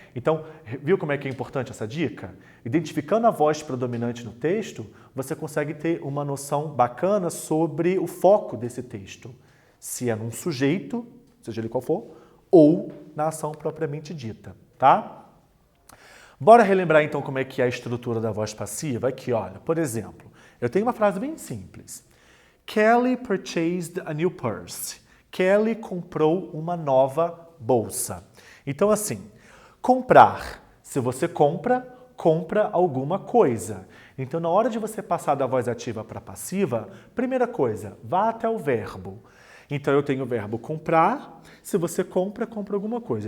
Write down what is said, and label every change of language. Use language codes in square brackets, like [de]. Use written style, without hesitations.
[pt] Então, viu como é que é importante essa dica? Identificando a voz predominante no texto, você consegue ter uma noção bacana sobre o foco desse texto. Se é num sujeito, seja ele qual for, ou na ação propriamente dita, tá? Bora relembrar então como é que é a estrutura da voz passiva? Aqui, olha, por exemplo, eu tenho uma frase bem simples. [en] Kelly purchased a new purse. [pt] Kelly comprou uma nova bolsa. Então, assim, comprar. Se você compra, compra alguma coisa. Então, na hora de você passar da voz ativa para passiva, primeira coisa, vá até o verbo. Então, eu tenho o verbo comprar. Se você compra, compra alguma coisa.